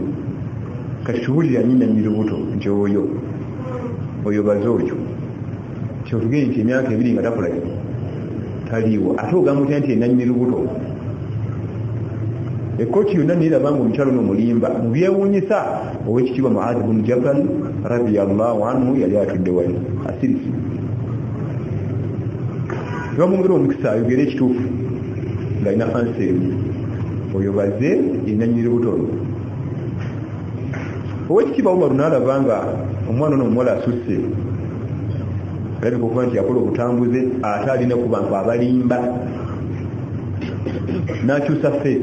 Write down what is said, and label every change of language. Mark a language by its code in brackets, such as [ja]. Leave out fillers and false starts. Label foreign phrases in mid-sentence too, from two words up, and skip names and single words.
[lg] Kati tuwulira nnyina nyirubuto nti oyo baze oyo kyotugende nti emyaka 2 nga takula taliiwo ate ogamba otya nti enanyini lubuto. Ekkooti yonna neeraba nga omukyalo n'omulimba mu byewuunyisa ow'ekitiibwa Muaad ibn Jabal [ar] رضي الله عنه [lg] yali atudde wali asirisi. Ne bamwongera omukisa ayogera ekituufu ng'alina anseeri oyo baze enanyini lubuto olwo. Owekitiibwa Umaru n'alaba nga omwana ono omuwala asusse alabika okuba nti yakola obutambuze ate alina ku bantu abalimba n'akyusa feesi.